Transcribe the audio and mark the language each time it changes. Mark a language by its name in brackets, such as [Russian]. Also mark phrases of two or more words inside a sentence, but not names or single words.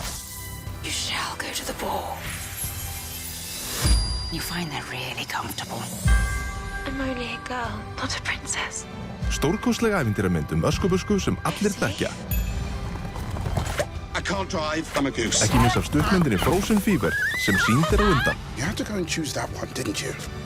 [English] You shall go to the ball. You find that really comfortable. I'm only a girl, not a princess. [Icelandic] Stórkostleg ævintýramynd öskubusku sem allir þekkja. [English] I can't drive, I'm a goose. [Icelandic] Ekki missa af stuttmyndinni Frozen Fever sem sýnd á undan. [English] You had to go and choose that one, didn't you?